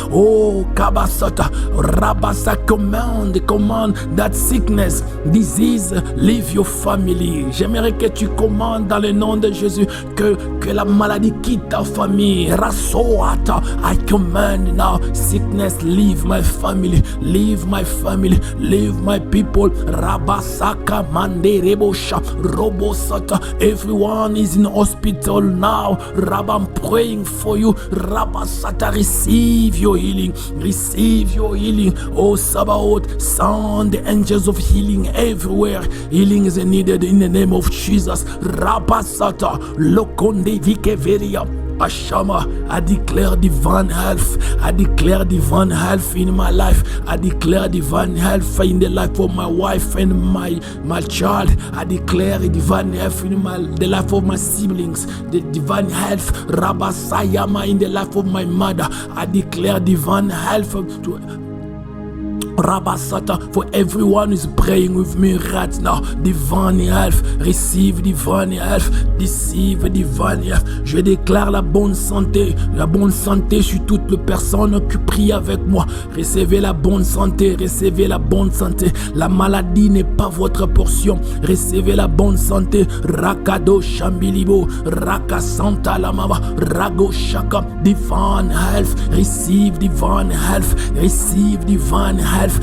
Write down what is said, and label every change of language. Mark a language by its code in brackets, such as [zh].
[en] Oh, Kabasata, Rabasa, command that sickness, disease, leave your family. [fr] J'aimerais que tu commandes dans le nom de Jésus que la maladie quitte ta famille. [en] Rasoata, I command now, sickness, leave my family, leave my family, leave my people. Rabasaka, Mande, Rebosha, Robosata, everyone is in hospital now. Rabba, I'm praying for you. Rabasata, receive your healing, receive your healing. Oh Sabaoth, sound the angels of healing everywhere. Healing is needed in the name of Jesus. Rabasata, Lokonde Vikeveria. Ashama, I declare divine health. I declare divine health in my life. I declare divine health in the life of my wife and my child. I declare divine health in the life of my siblings. The divine health, Rabasayama, in the life of my mother. I declare divine health to Rabasata, for everyone who's praying with me right now. Divine health, receive divine health, receive divine health. [fr] Je déclare la bonne santé sur toutes les personnes qui prient avec moi. Recevez la bonne santé, recevez la bonne santé. La maladie n'est pas votre portion. Recevez la bonne santé. [en] Rakado Shambilibo, Raka Santa Lamama, Rago Shaka, divine health, receive divine health, receive divine health.